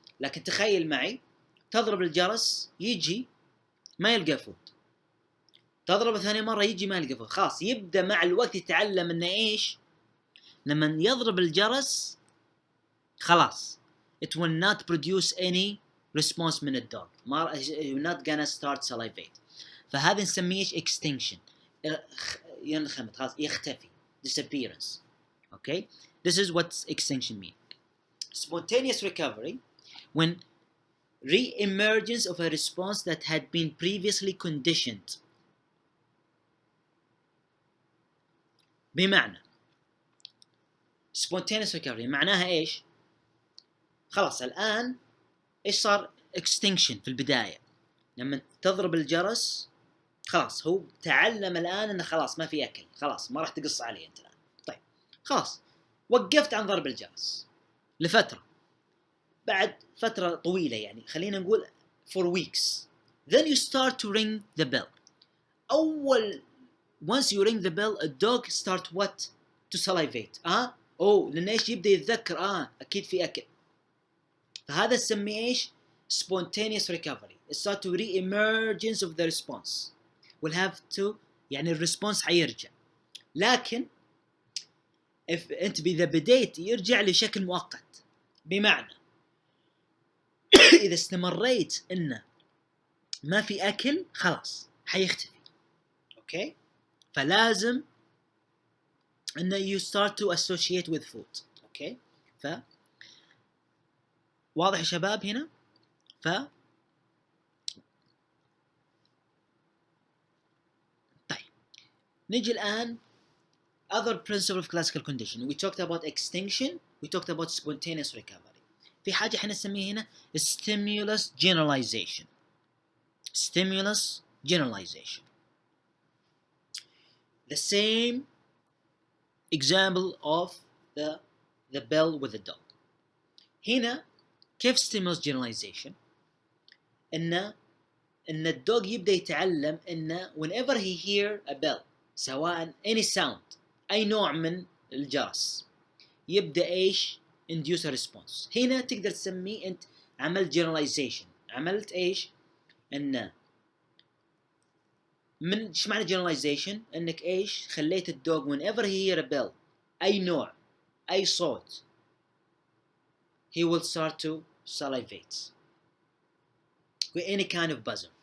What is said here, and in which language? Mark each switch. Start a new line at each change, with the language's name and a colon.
Arabic: لكن تخيل معي تضرب الجرس يجي ما يلقى فود، تضرب ثاني مره يجي ما يلقى فود. خلاص يبدا مع الوقت يتعلم انه ايش لما يضرب الجرس خلاص
English: it will not produce any response
Arabic: من الدوغ.
English: you're not gonna start salivate.
Arabic: فهذا نسميه extinction. ينخمد خلاص يختفي disappearance.
English: Okay, this is what extinction means. Spontaneous recovery when re-emergence of a response that had been previously conditioned.
Arabic: بمعنى spontaneous recovery معناها ايش؟ خلاص الان ايش صار extinction في البداية لما تضرب الجرس خلاص هو تعلم الان انه خلاص ما في اكل، خلاص ما راح تقص عليه انت الان. طيب خلاص وقفت عن ضرب الجرس لفترة، بعد فترة طويلة يعني خلينا نقول
English: for weeks. Then you start to ring the bell. once you ring the bell a dog start what to salivate.
Arabic: لأن ايش يبدأ يتذكر اكيد في اكل. فهذا نسميه ايش؟ spontaneous recovery.
English: It start to re-emergence of the response. We'll have to
Arabic: يعني الريسبونس حيرجع، لكن انت اذا بديت يرجع لشكل مؤقت. بمعنى اذا استمريت انه ما في اكل خلاص حيختفي. اوكي فلازم انه
English: you start to associate with food.
Arabic: اوكي واضح يا شباب هنا؟ طيب نجي الآن
English: other principle of classical conditioning. We talked about extinction, we talked about spontaneous recovery.
Arabic: في حاجة احنا نسميها هنا stimulus generalization.
English: Stimulus generalization. The same example of the bell with the dog.
Arabic: هنا كيف stimulus generalization؟ ان الدوغ يبدا يتعلم ان
English: whenever he hear a bell
Arabic: سواء any sound اي نوع من الجرس يبدا ايش induce a response. هنا تقدر تسميه انت عملت generalization. عملت ايش؟ ان من ايش معنى generalization؟ انك ايش خليت الدوغ
English: whenever he hear a bell
Arabic: اي نوع اي صوت
English: he will start to salivate with any kind of buzzer.